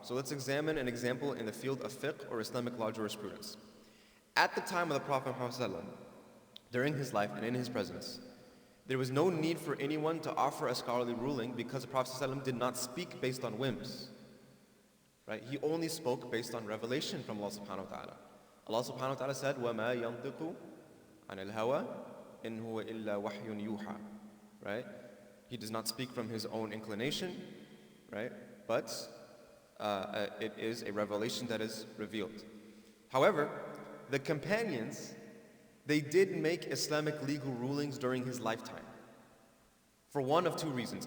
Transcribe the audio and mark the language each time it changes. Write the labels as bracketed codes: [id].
[en] So let's examine an example in the field of fiqh or Islamic law jurisprudence. At the time of the Prophet Muhammad, during his life and in his presence, there was no need for anyone to offer a scholarly ruling because the Prophet did not speak based on whims. Right? He only spoke based on revelation from Allah subhanahu wa ta'ala. Allah subhanahu wa ta'ala said, [ar] وَمَا يَنْطِقُ عَنِ الْهَوَىٰ إِنْ هُوَ إِلَّا وَحْيٌ يُوحَىٰ. [en] Right? He does not speak from his own inclination, right? But it is a revelation that is revealed. However, the companions, they did make Islamic legal rulings during his lifetime for one of two reasons.